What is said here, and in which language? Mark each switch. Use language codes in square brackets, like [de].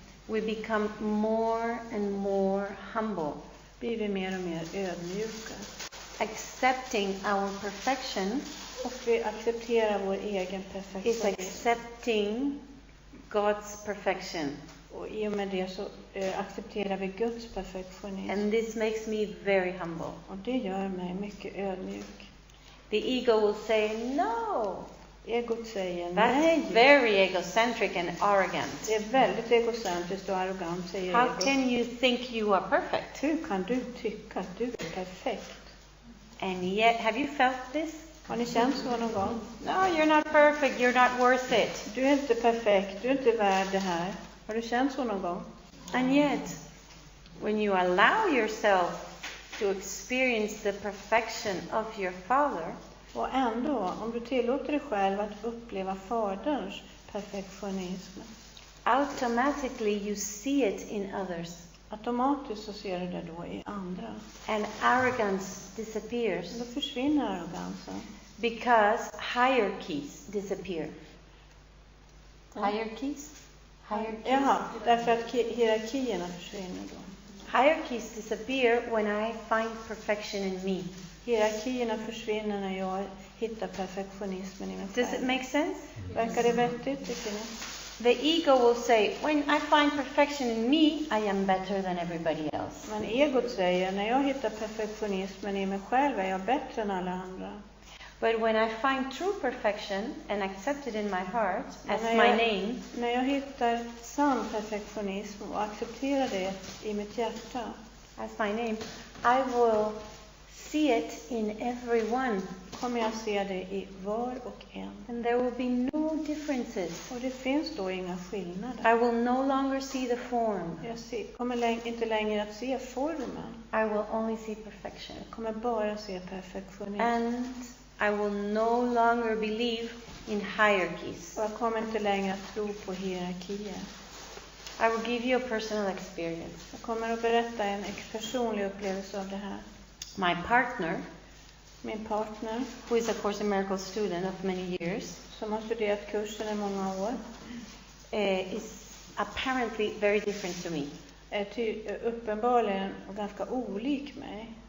[en] we become more and more humble, [sv] blir vi mer och mer ödmjuka. [en] accepting our perfection [sv] Och vi accepterar vår egen [en] is [sv] perfektionism. [en] accepting God's perfection. [sv] Och i och med det så accepterar vi Guds perfektionism. [en] And this makes me very humble. [sv] Och det gör mig mycket ödmjuk. [en] The ego will say, no, [sv] Egot säger [en] that's [sv] nej. [en] very egocentric and arrogant. [sv] Det är väldigt egocentriskt och arrogant, säger [en] How [sv] egot. [en] can you think you are perfect? [sv] Hur kan du tycka att du är perfekt? [en] And yet, have you felt this? [sv] Har ni känt så någon gång? [en] No, you're not perfect, you're not worth it. [sv] Du är inte perfekt, du är inte värd det här. Har du känt så någon gång? [en] And yet, when you allow yourself to experience the perfection of your Father, [sv] Och ändå, om du tillåter dig själv att uppleva Faderns perfektionism, [en] automatically you see it in others. [sv] automatiskt så ser du det då i andra. [en] And arrogance disappears [sv] Då försvinner arrogansen. [en] because hierarchies disappear. Hierarchies? Hierarchies? [sv] Jaha, därför att hierarkierna försvinner då. [en] Hierarchies disappear when I find perfection in me. [sv] Hierarkierna försvinner när jag hittar perfektionismen i mig [en] Does it [sv] själv. [en] make sense? [sv] Verkar det vettigt, tycker ni? [en] The ego will say, when I find perfection in me, I am better than everybody else. [sv] Men egot säger, när jag hittar perfektionismen i mig själv är jag bättre än alla andra. [en] But when I find true perfection and accept it in my heart as [sv] När [en] my [sv] jag- [en] name, [sv] När jag hittar sann perfektionism och accepterar det i mitt hjärta, [en] as my name, I will see it in everyone. [sv] kommer jag se det i var och en. [en] And there will be no differences. [sv] Och det finns då inga skillnader. [en] I will no longer see the form. [sv] Jag kommer inte längre att se formen. [en] I will only see perfection. [sv] Jag kommer bara se perfektionism. [en] And I will no longer believe in hierarchies. [sv] Och jag kommer inte längre att tro på hierarkier. [en] I will give you a personal experience. [sv] Jag kommer att berätta en personlig upplevelse av det här. [en] My partner, [sv] Min partner, [en] who is a Course in Miracles student of many years, [sv] som har studerat kursen i många år, [en] is apparently very different to me. [sv] är uppenbarligen och ganska olik mig.